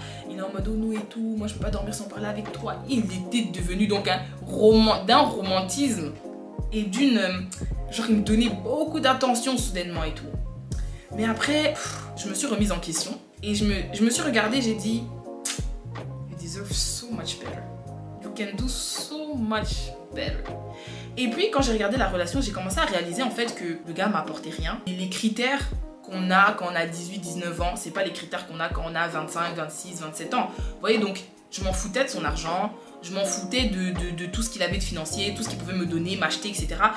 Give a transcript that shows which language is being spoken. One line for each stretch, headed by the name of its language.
French: Il est en mode, oh nous et tout, moi je peux pas dormir sans parler avec toi. Il était devenu donc d'un romantisme et d'une... genre, il me donnait beaucoup d'attention soudainement et tout. Mais après, je me suis remise en question et je me suis regardée, j'ai dit,
English: you deserve so much better. You can do so much better.
French: Et puis, quand j'ai regardé la relation, j'ai commencé à réaliser en fait que le gars m'apportait rien. Et les critères qu'on a quand on a 18, 19 ans, c'est pas les critères qu'on a quand on a 25, 26, 27 ans. Vous voyez, donc, je m'en foutais de son argent, je m'en foutais de tout ce qu'il avait de financier, tout ce qu'il pouvait me donner, m'acheter, etc.